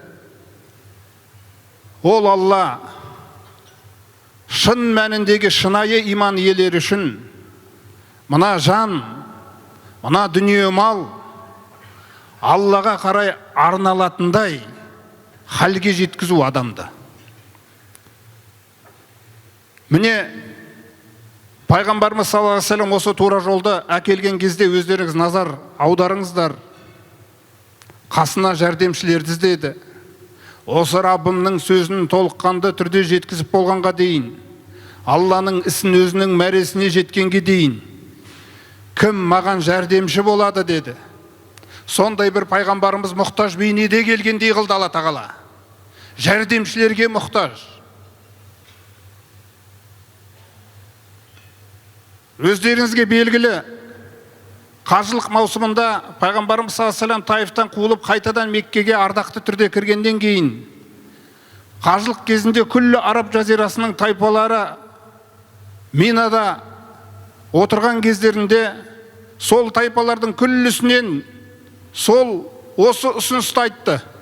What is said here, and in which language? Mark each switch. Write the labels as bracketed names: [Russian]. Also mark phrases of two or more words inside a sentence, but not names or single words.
[Kazakh] Ол Алла шын мәніндегі шынайы иман иелері үшін мына жан, мына дүние мал Аллаға қарай арналатындай халге жеткізу адамды. Міне пайғамбарымыз [Arabic] صلى الله عليه وسلم [Kazakh] осы тура жолды әкелген кезде өздеріңіз назар аударыңыздар. Қасына жәрдемшілерді іздеді. Осы Раббымның сөзін толыққанды түрде жеткізіп болғанға дейін, Алланың ісін өзінің мәресіне жеткенге дейін, кім маған жәрдемші болады деді. Сондай бір пайғамбарымыз мұқтаж бейнеде келгендей қылды Алла тағала. Жәрдемшілерге мұқтаж. Өздеріңізге белгілі, қажылық маусымында пайғамбарымыз [Arabic] صلى الله عليه وسلم [Kazakh] Таифтан қуылып қайтадан Меккеге ардақты түрде кіргеннен кейін, қажылық кезінде күллі араб жазирасының тайпалары Минада отырған кездерінде сол тайпалардың күллісінен сол осы ұсынысты айтты.